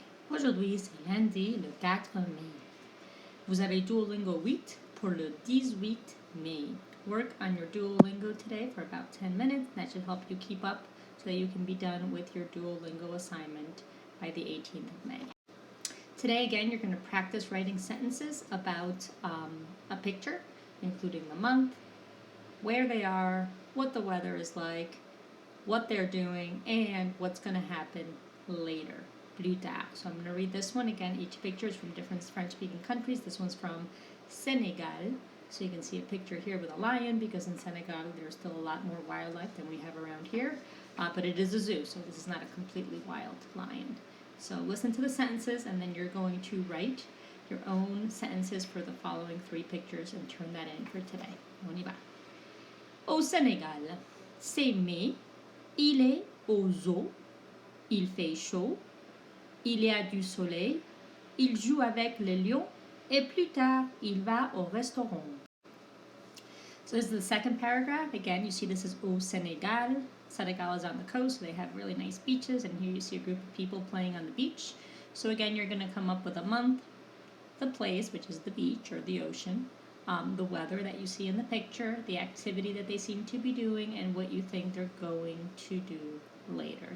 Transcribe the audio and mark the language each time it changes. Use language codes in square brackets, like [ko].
[fr] Aujourd'hui, c'est lundi, le 4 mai. Vous avez Duolingo 8 pour le 18 mai. [en] Work on your Duolingo today for about 10 minutes. That should help you keep up so that you can be done with your Duolingo assignment by the 18th of May. Today, again, you're going to practice writing sentences about a picture, including the month, where they are, what the weather is like, what they're doing, and what's going to happen later. [fr] Plus tard. [en] So I'm going to read this one again. Each picture is from different French-speaking countries. This one's from Senegal. So you can see a picture here with a lion because in Senegal there's still a lot more wildlife than we have around here. But it is a zoo, so this is not a completely wild lion. So listen to the sentences and then you're going to write your own sentences for the following 3 pictures and turn that in for today. [fr] On y va. Au Sénégal, c'est mai, il est au zoo, il fait chaud, il y a du soleil, il joue avec les lions, et plus tard, il va au restaurant. [en] So this is the second paragraph. Again, you see this is au Sénégal. Senegal is on the coast, so they have really nice beaches, and here you see a group of people playing on the beach. So again, you're going to come up with a month, the place, which is the beach or the ocean, the weather that you see in the picture, the activity that they seem to be doing, and what you think they're going to do later.